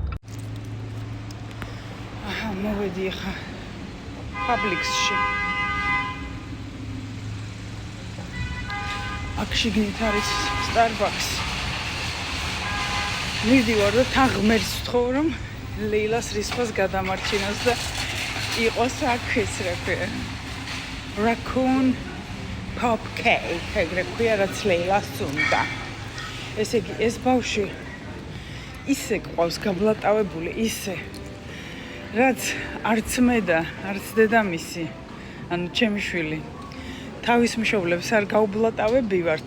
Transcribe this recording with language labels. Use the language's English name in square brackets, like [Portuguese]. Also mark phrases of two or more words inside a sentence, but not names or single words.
[Georgian] აჰა, მოვედი ახლა Publix-ში. აქ შიგნით არის Starbucks. მივდივარ და თან ღმერთს ვთხოვ რომ ლეილას რისხვას გადამარჩინოს და იყოს აქ ეს რა ქვია [English] raccoon pop cake [Georgian] ეგრე ქვია რაც ლეილას უნდა. ესე იგი ეს ბავშვი ისე ყავს გაბლატავებული ისე რაც არც მე და არც დედამისი ანუ ჩემი შვილი თავის მშობლებს არ გაუბლატავებივართ.